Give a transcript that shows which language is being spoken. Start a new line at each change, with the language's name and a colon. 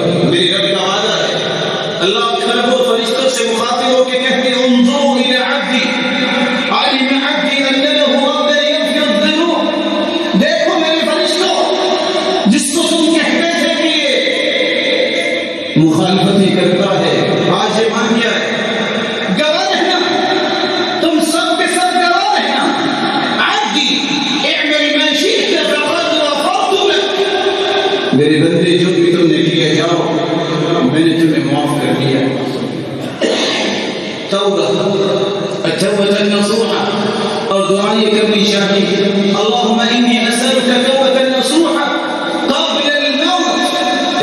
Urdu: میری رب کا وعدہ ہے. اللہ کھربوں فرشتوں سے مخاطب ہو کے کہتے ہیں
Arabic: انظروا الی عبدی علم عبدی ان له ربا یغفر الذنوب.
Urdu: دیکھو میرے فرشتوں, جس کو تم کہتے تھے کہ یہ مخالفت کرتا ہے, آج یہ مان گیا ہے. گواہ رہنا, تم سب کے سب گواہ رہنا.
Arabic: عبدی اعمل ما شئت فقد غفرت لك.
Urdu: میرے بندے جو بھی تم نے کیا جاؤ, میں نے تمہیں معاف کر دیا. توبہ,
Arabic: التوبة النصوحة,
Urdu: اور دعا یہ کرنی چاہیے
Arabic: اللہم انی اسألک توبة نصوحة قبل الموت.